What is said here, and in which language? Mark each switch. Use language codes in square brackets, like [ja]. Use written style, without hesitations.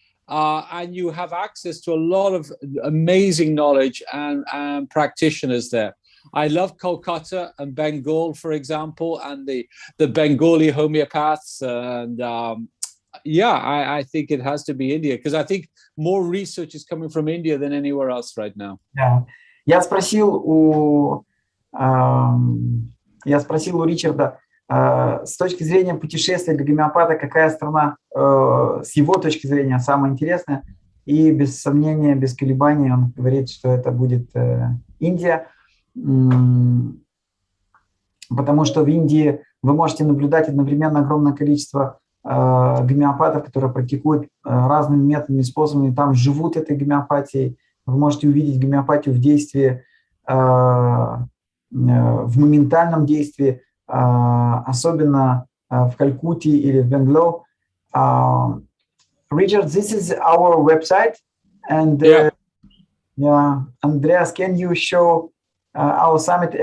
[en] And you have access to a lot of amazing knowledge and practitioners there. I love Kolkata and Bengal, for example, and the Bengali homeopaths. And I think it has to be India, because I think more research is coming from India than anywhere else right now. Yeah. [ru] Я спросил у Ричарда, с точки зрения путешествия для гомеопата, какая страна с его точки зрения самая интересная. и без сомнения, без колебаний он говорит, что это будет Индия, потому что в Индии вы можете наблюдать одновременно огромное количество гомеопатов, которые практикуют разными методами и способами, там живут этой гомеопатией. Вы можете увидеть гомеопатию в действии, в моментальном действии, особенно в Калькутте или в Бенгалуре. [en] Richard, this is our website, and Andreas, can you show our summit?